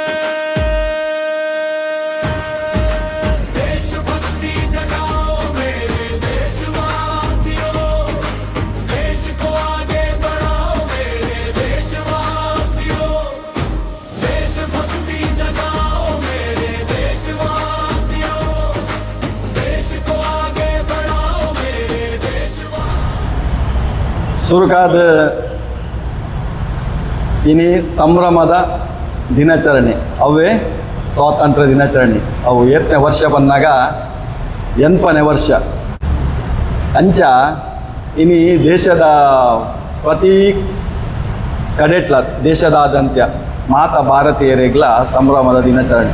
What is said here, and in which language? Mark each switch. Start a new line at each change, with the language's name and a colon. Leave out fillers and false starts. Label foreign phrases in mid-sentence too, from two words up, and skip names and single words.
Hindi: देशभक्ति जगाओ मेरे देशवासियों, देश को आगे बढ़ाओ मेरे देशवासियों। देशभक्ति जगाओ मेरे देशवासियों, देश को आगे बढ़ाओ मेरे देशवासियों।
Tulu: ಸುರುಕಾದ ಇನಿ ಸಂಭ್ರಮದ ದಿನಾಚರಣೆ ಅವೇ ಸ್ವಾತಂತ್ರ್ಯ ದಿನಾಚರಣೆ. ಅವು 7ನೇ ವರ್ಷ ಬಂದಾಗ 8ನೇ ವರ್ಷ ಅಂಚ ಇನಿ ದೇಶದ ಪ್ರತಿ ಕಡೆಟ್ಲ ದೇಶದಾದ್ಯಂತ ಮಾತಾ ಭಾರತೀಯರಿಗ್ಲ ಸಂಭ್ರಮದ ದಿನಾಚರಣೆ